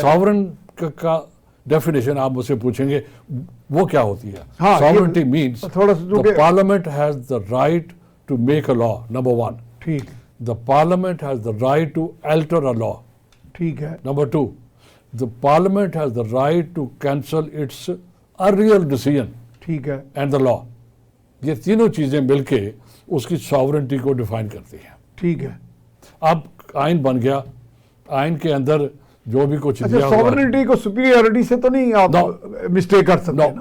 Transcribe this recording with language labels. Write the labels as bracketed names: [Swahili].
[Urdu] Sovereign کا definition آپ مجھ سے پوچھیں گے وہ کیا ہوتی ہے. ہاں، [English] sovereignty means [Urdu] تھوڑا سا [English] the parliament has the right to make a law, number 1. [Urdu] ٹھیک، [English] The parliament has the right to alter a law. [Urdu] ٹھیک ہے، [English] Number 2, the parliament has the right to cancel its earlier decision [Urdu] ٹھیک ہے، [English] and the law. [Urdu] یہ تینوں چیزیں مل کے اس کی ساورنٹی کو ڈیفائن کرتی ہیں. ٹھیک ہے. اب آئین بن گیا، آئین کے اندر جو بھی کچھ اچھا، دیا ہوا ہے. سوورنٹی کو سپیریورٹی سے تو نہیں آپ مسٹیک کر سکتے؟